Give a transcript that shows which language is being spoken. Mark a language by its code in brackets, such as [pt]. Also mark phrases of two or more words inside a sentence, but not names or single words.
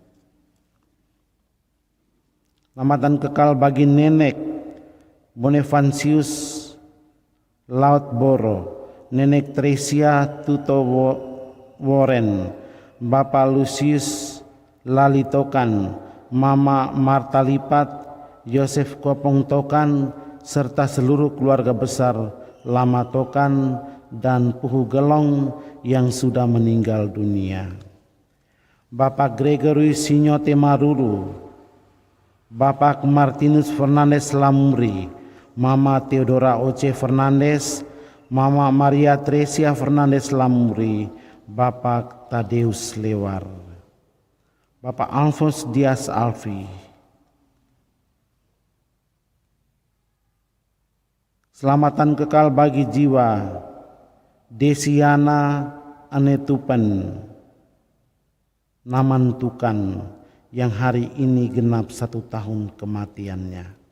[id] Selamatan kekal bagi Nenek Bonifancius Lautboro, Nenek Tresia Tuto Warren, Bapak Lucius Lalitokan, Mama Marta Lipat, Yosef Kopong Tokan, serta seluruh keluarga besar Lama Tokan dan Puhu Gelong yang sudah meninggal dunia. Bapak Gregory Sinyote Maruru, Bapak Martinus Fernandes Lamuri, Mama Theodora Oce Fernandes, Mama Maria Tresia Fernandes Lamuri, Bapak Tadeus Lewar, Bapak Alfons Dias Alfi. Selamatan kekal bagi jiwa Desiana Anetupan Namantukan yang hari ini genap 1 tahun kematiannya.